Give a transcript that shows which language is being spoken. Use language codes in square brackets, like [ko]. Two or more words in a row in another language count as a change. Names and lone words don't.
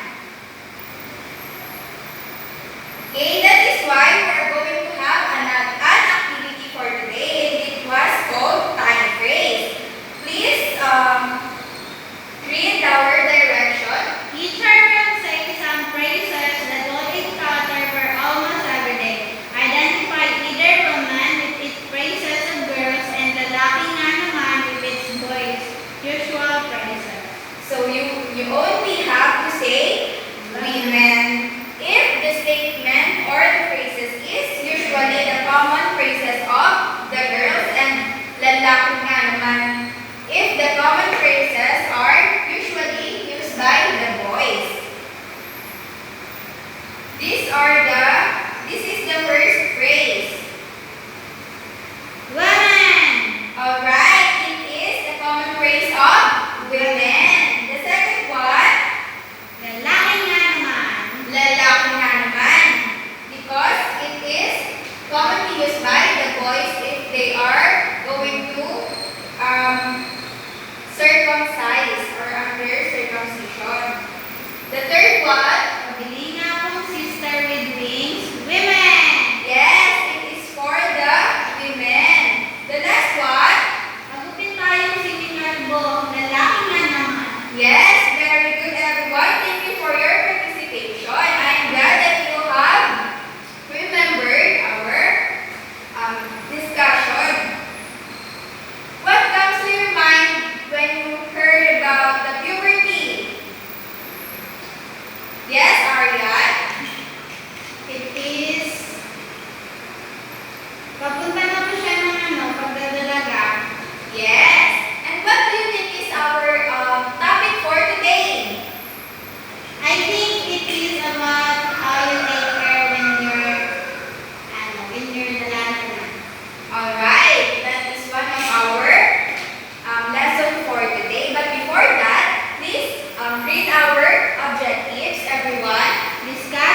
[en] Okay, that is why we are going to have an activity for today, and it was called time phrase. Please read our direction. Teacher will say some phrases that will encounter for almost every day. Identify either woman with its phrases of girls and [tl] lalaki nga naman [en] with its boys. Usual phrases. So you only have to say women. If the statement or the phrases is usually the common phrases of the girls and [tl] lalaki nga naman. [en] If the common phrases are usually used by the boys. This is the first phrase. Woman. Alright, it is the common phrase of women. The second one, [tl] Lalaki nga naman. lalaki nga naman. [en] Because it is commonly used by the boys if they are going to circumcise or under circumcision. The third one, [tl] Pabili nga akong [en] sister with wings. Women. yes, it is for the women. The last one, [tl] Magupit tayong seminar bo. Lalaki nga naman. [en] yes, very good, everyone. Thank you for your participation. I am glad that you have remembered our discussion. What comes to your mind when you heard about the puberty? Yes, Arian? It is [tl] papunta na po siya ng pagdadalaga. [en] Yes. And what do you think is our topic for today? I think it is about how you take care when you're [tl] dalaga na. [en] Alright, that is one of our lesson for today. But before that, please read our objectives, everyone. Listen